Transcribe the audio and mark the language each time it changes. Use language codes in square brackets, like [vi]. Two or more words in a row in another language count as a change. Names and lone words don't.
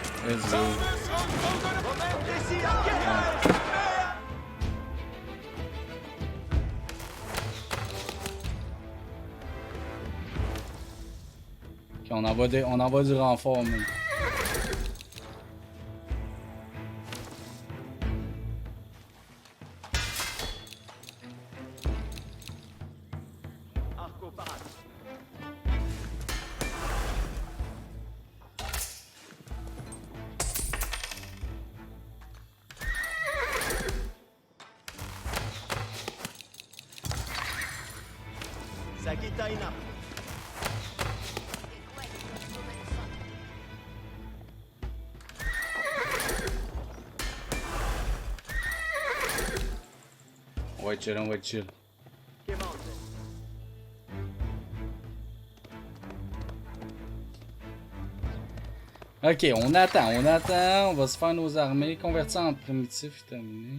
[en] Let's go. [fr] Ok, on envoie du renfort, mais... [it] Arco parade. Sagita in arco. [fr] On va être chill, on va être chill. [it] Chiamante. [fr] Ok, on attend, on va se faire nos armées, convertir en primitif, terminé.